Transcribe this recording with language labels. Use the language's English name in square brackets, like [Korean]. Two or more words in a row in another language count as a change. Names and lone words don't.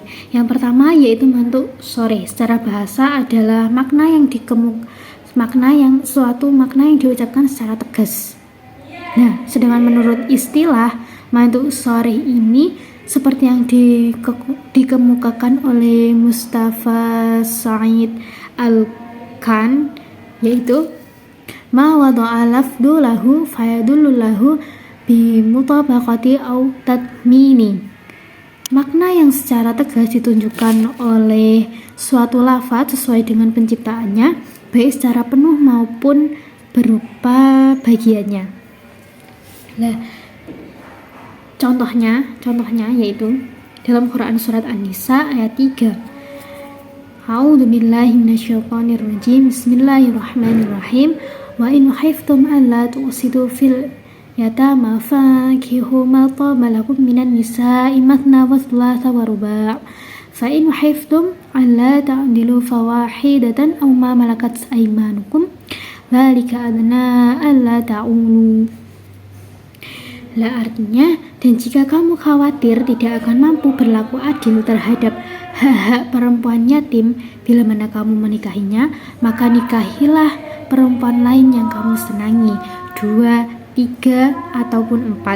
[Indonesian] Yang pertama yaitu [Arabic] منطوق صريح. [Indonesian] Secara bahasa adalah makna yang suatu makna yang diucapkan secara tegas. Sedangkan menurut istilah, mantuk sharih ini seperti yang dikemukakan oleh Mustafa Said Al-Khan, yaitu [Arabic] ما وضع اللفظ له فيدل له بالمطابقة أو التضمن. [Indonesian] Makna yang secara tegas ditunjukkan oleh suatu lafadz sesuai dengan penciptaannya, baik secara penuh maupun berupa bagiannya. Contohnya yaitu dalam Quran surat An-Nisa ayat 3. [Arabic] أعوذ بالله من الشيطان الرجيم. بسم الله الرحمن الرحيم. وإن خفتم ألا تقسطوا في اليتامى فانكحوا ما طاب لكم من النساء مثنى وثلاث ورباع'. فإن خفتم ألا تعدلوا فواحدة أو ما ملكت أيمانكم ذلك أدنى ألا تعولوا. [Indonesian] Artinya, dan jika kamu khawatir tidak akan mampu berlaku adil terhadap hak-hak perempuan yatim bila mana kamu menikahinya, maka nikahilah perempuan lain yang kamu senangi, 2, 3 ataupun 4.